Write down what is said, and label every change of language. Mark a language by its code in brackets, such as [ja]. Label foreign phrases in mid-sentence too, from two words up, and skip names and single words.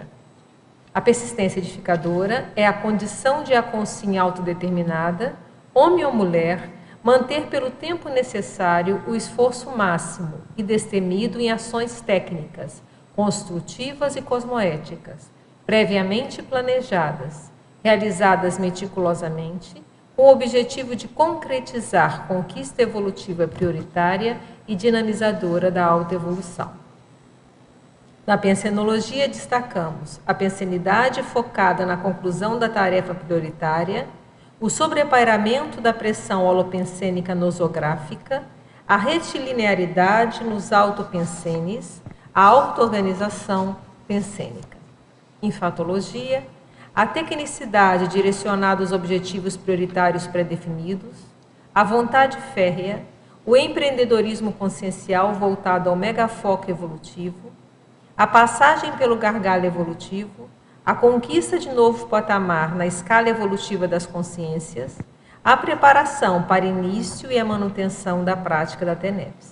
[pt] A persistência edificadora é a condição de a consciência autodeterminada, homem ou mulher, manter pelo tempo necessário o esforço máximo e destemido em ações técnicas, construtivas e cosmoéticas, previamente planejadas, realizadas meticulosamente, com o objetivo de concretizar conquista evolutiva prioritária e dinamizadora da autoevolução. Na pensenologia, destacamos a pensenidade focada na conclusão da tarefa prioritária, o sobrepairamento da pressão holopensênica nosográfica, a retilinearidade nos autopensenes, a auto-organização pensênica. Em fatologia, a tecnicidade direcionada aos objetivos prioritários pré-definidos, a vontade férrea, o empreendedorismo consciencial voltado ao megafoco evolutivo, a passagem pelo gargalo evolutivo, a conquista de novo patamar na escala evolutiva das consciências, a preparação para início e a manutenção da prática da TENEPS.